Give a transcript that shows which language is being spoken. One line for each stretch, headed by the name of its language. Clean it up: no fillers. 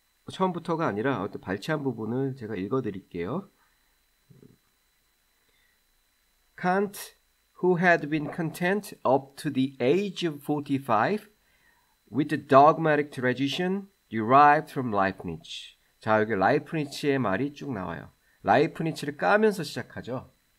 Korean: 처음부터가 아니라 어떤 발췌한 부분을 제가 읽어드릴게요.
English: Kant, who had been content up to the age of 45 with the dogmatic tradition derived from Leibniz.
Korean: 자, 여기 라이프니츠의 말이 쭉 나와요. 라이프니츠를 까면서 시작하죠.